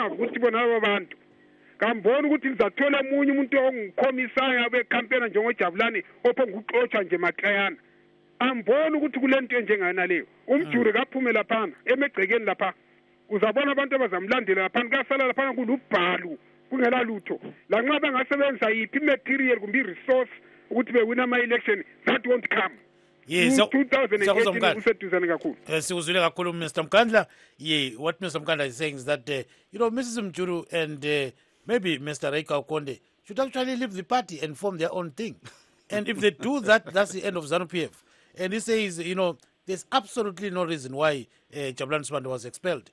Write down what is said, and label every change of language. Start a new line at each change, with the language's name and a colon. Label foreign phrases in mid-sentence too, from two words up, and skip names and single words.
North Ndebele: ukuthi bona labo bantu kambona ukuthi lizathola omunye umuntu ongikhomisayo abekhampena njengojabulani ophongukuxotshwa nje maklayana ambona ukuthi kule nto enjengayona leyo umjuri kaphume laphana emegcekeni lapha uzabona abantu abazamlandela laphana kuyasala laphana kulubhalu kungela lutho lanxa bengasebenzisa yiphi material kumbe resource ukuthi bewina ama-election
English: that won't come. Yes,
North Ndebele: 2018 useduzane kakhulu. Sikuzwile kakhulu Mr. Mkandla.
English: What Mr. Mkandla is saying is that Mrs. Mjuru and maybe Mr. Reika Okonde should actually leave the party and form their own thing. And if they do that, that's the end of ZANU-PF. And he says, there's absolutely no reason why Jabulani Sibanda was expelled.